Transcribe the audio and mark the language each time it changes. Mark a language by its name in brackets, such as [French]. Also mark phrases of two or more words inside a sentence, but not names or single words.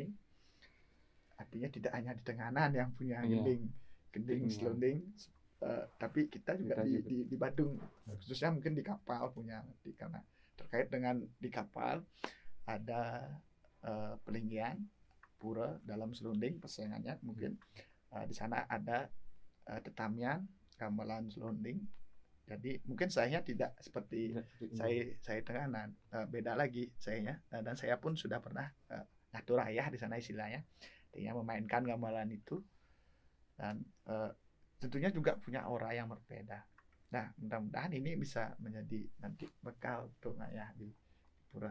[Indonesian] Artinya tidak hanya di Tenganan yang punya gending selonding, tapi kita juga di Badung, khususnya mungkin di kapal punya, karena terkait dengan di kapal ada pelinggian pura dalam selonding persaingannya mungkin di sana ada tetamian gamelan selonding. Jadi mungkin saya tidak seperti saya Tenganan, beda lagi saya, dan saya pun sudah pernah ngaturayah di sana istilahnya, artinya memainkan gamelan itu, dan tentunya juga punya aura yang berbeda. Nah, mudah-mudahan ini bisa menjadi nanti bekal untuk ayah di pura.